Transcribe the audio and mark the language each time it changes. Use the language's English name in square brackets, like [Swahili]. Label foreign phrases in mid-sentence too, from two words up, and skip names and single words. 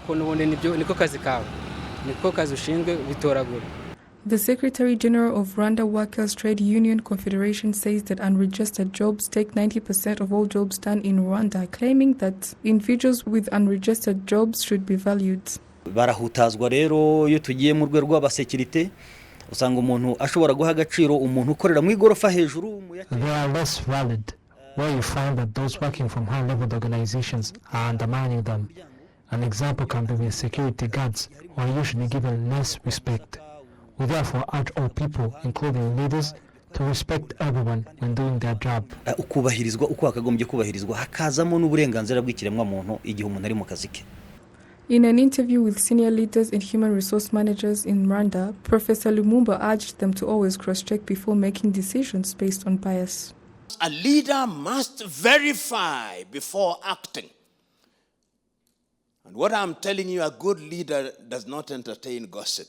[English] The Secretary General of Rwanda Workers' Trade Union Confederation says that unregistered jobs take 90% of all jobs done in Rwanda, claiming that individuals with unregistered jobs should be valued. [Kinyarwanda] Barahutazwa rero iyo tugiye mu rwego rw'abasekirite usanga umuntu ashobora guha agaciro umuntu ukorera mu igorofa hejuru. [English] They are less valid, where you find that those working from high-level organizations are undermining them. An example can be with security guards, who are usually given less respect. We therefore urge all people, including leaders, to respect everyone when doing their job. [Kinyarwanda] Ukubahirizwa uko hakagombye kubahirizwa hakazamo n'uburenganzira bw'ikiremwa muntu igihe umuntu ari mu kazi ke. [English] In an interview with senior leaders and human resource managers in Rwanda, Professor Lumumba urged them to always cross-check before making decisions based on bias. A leader must verify before acting. And what I'm telling you, a good leader does not entertain gossip.